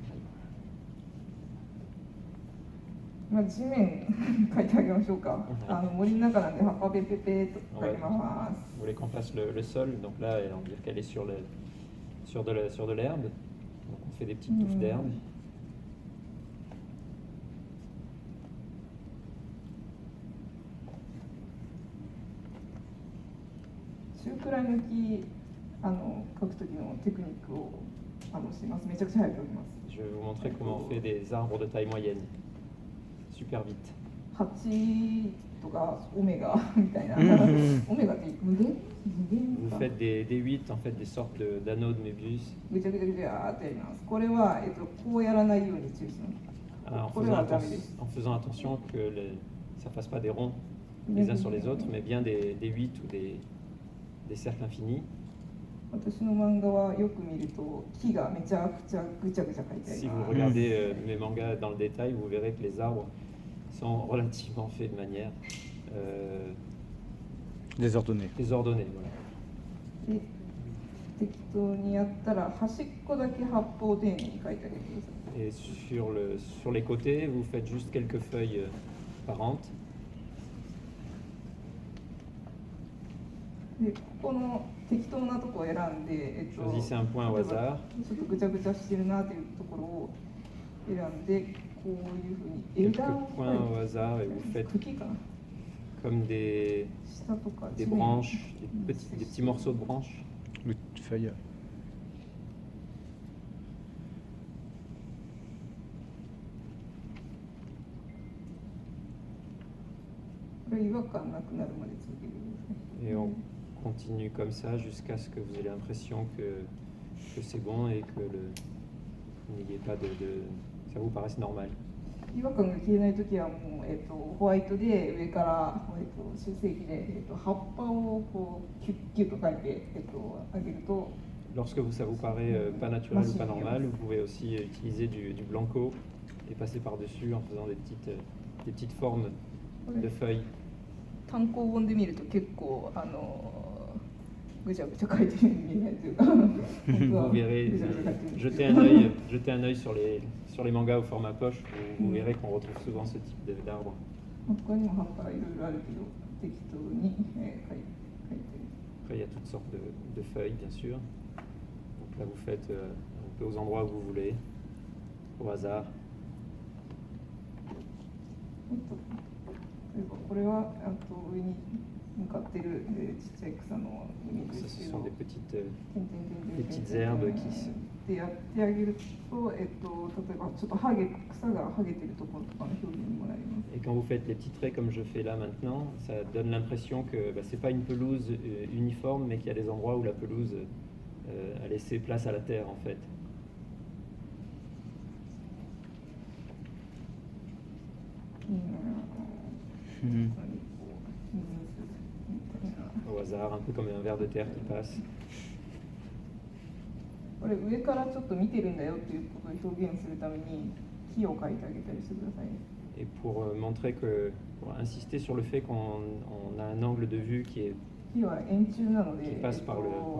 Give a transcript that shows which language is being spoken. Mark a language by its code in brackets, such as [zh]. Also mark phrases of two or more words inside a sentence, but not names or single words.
[ja] まあ、地面書いてあげましょうか。森の中なんで葉っぱペペペと書きます。 [fr] Vous voulez qu'on fasse le sol, donc là, on dirait qu'elle est sur de l'herbe. Donc on fait des petites touffes d'herbe. [ja] 中くらい抜き書くときのテクニックをします。めちゃくちゃ早く書きます。 [fr] Je vais vous montrer comment on fait des arbres de taille moyenne. Super vite. [ja] 8 とかオメガみたいな。オメガって無限 [fr] Vous faites des 8, en fait, des sortes d'anneaux de Mébius. [ja] ぐちゃぐちゃぐちゃってやります。これは、こうやらないように注意します。これはダメです。 [fr] En faisant attention que ça ne fasse pas des ronds les uns sur les autres, mais bien des 8 ou des cercles infinis. [ja] 私の漫画はよく見ると木がめちゃくちゃぐちゃぐちゃ書いてあり [fr] Si [ja] ま [fr] vous [ja] す。 [fr] regardez mes mangas dans le détail, vous verrez que les arbres sont relativement faits de manière désordonné. désordonnée. Voilà. [ja] で適当にやったら端っこだけ葉っぱを丁寧に書いてあげてください。 [fr] Et sur les côtés, vous faites juste quelques feuilles parentes. [ja] でここの適当なところを選んで、 [fr] Choisissez un point au [ja] 例えば [fr] hasard. [ja] ちょっとぐちゃぐちゃしてるなというところを選んで、こういうふうに枝 [fr] Quelques [ja] を [fr] points au hasard et vous faites [ja] 茎かな [fr] comme des [ja] 下とか [fr] branches, des petits morceaux de branches. Le feuille. [ja] これ違和感なくなるまで続けてください。 [fr] Et on continue comme ça jusqu'à ce que vous ayez l'impression que c'est bon et que vous n'ayez pas ça vous paraisse normal. [ja] 違和感が消えないときはもう、ホワイトで上から、修正器で、葉っぱをこうキュッキュッと書いて、上げると [fr] Lorsque ça vous paraît pas naturel ou pas normal, vous pouvez aussi utiliser du blanco et passer par-dessus en faisant des petites formes de feuilles. [ja] 単行本で見ると結構ぐちゃぐちゃ書いてるように見えないというか [fr] Vous verrez, [ja] ぐちゃぐちゃ書いてる [fr] jetez un œil sur les mangas au format poche, vous verrez qu'on retrouve souvent ce type d'arbre. [ja] 他にも葉っぱいろいろあるけど適当に、書いてる [fr] Après, il y a toutes sortes de feuilles, bien sûr. Donc là, vous faites un peu aux endroits où vous voulez, au hasard. [ja] 例えばこれは上に向かってる、ちっちゃい草のイメージ [fr] Ça, [ja] です [fr] ce [ja] け [fr] sont [ja] ど [fr] des des petites herbes qui se... [ja] でやってあげると、例えばちょっと草が剥げてるところとかの表現にもなります。 [fr] Et quand vous faites les petits traits comme je fais là maintenant, ça donne l'impression que c'est pas une pelouse uniforme, mais qu'il y a des endroits où la pelouse a laissé place à la terre en fait. Au hasard, un peu comme un ver de terre qui passe. [ja] これ上からちょっと見てるんだよっていうことを表現するために木を描いてあげたりしてください。 [fr] Et pour montrer pour insister sur le fait qu'on a un angle de vue qui [ja] 木は円柱なので、 [fr] passe par le haut,